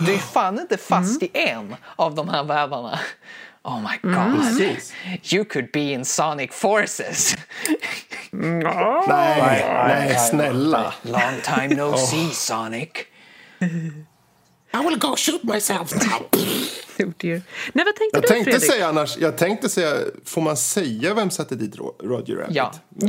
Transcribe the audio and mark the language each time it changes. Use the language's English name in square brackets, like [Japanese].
[Swedish] Du är fan inte fast i en av de här världarna. [English] Oh my god. [Swedish] Precis. [English] You could be in Sonic Forces. [Swedish] Nej, snälla. [English] Long time no see, Sonic. I will go shoot myself now. Oh dear. [Swedish] Nej, vad tänkte jag du, tänkte Fredrik? Säga annars, jag tänkte säga, får man säga vem satte dit Roger Rabbit?